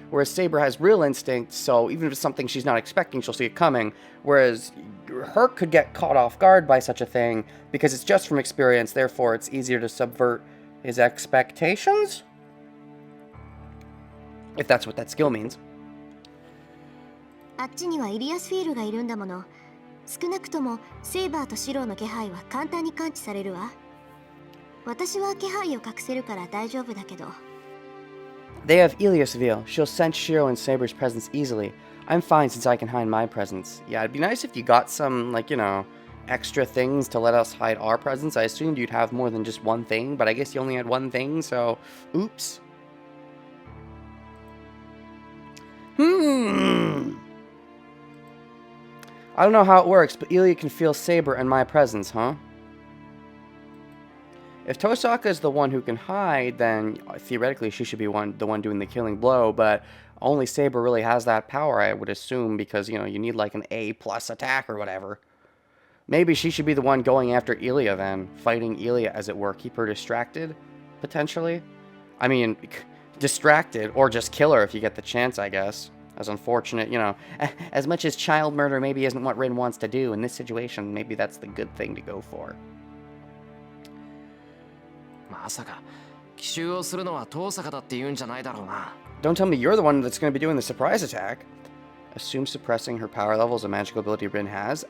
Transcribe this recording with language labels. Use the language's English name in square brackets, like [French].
[English] Whereas Saber has real instinct, so even if it's something she's not expecting, she'll see it coming. Whereas Herc could get caught off guard by such a thing because it's just from experience, therefore it's easier to subvert his expectations? If that's what that skill means. [Japanese] あっちにはイリアスフィールがいるんだもの。少なくともセイバーとシローの気配は簡単に感知されるわ。私は気配を隠せるから大丈夫だけど。 [English] They have Ilias Veil. She'll sense Shiro and Saber's presence easily. I'm fine since I can hide my presence. Yeah, it'd be nice if you got some, like, you know, extra things to let us hide our presence. I assumed you'd have more than just one thing, but I guess you only had one thing, so oops. I don't know how it works, but Ilia can feel Saber and my presence, huh? If Tosaka is the one who can hide, then theoretically she should be the one doing the killing blow, but only Saber really has that power, I would assume, because, you know, you need like an A+ attack or whatever. Maybe she should be the one going after Ilia then, fighting Ilia, as it were. Keep her distracted, potentially. I mean, distracted, or just kill her if you get the chance, I guess. As unfortunate, you know, as much as child murder maybe isn't what Rin wants to do, in this situation, maybe that's the good thing to go for. [Japanese] まさか奇襲をするのは遠坂だって言うんじゃないだろうな。 [English] Don't tell me you're the one that's going to be doing the surprise attack. Assume suppressing her power level is a magical ability Rin has?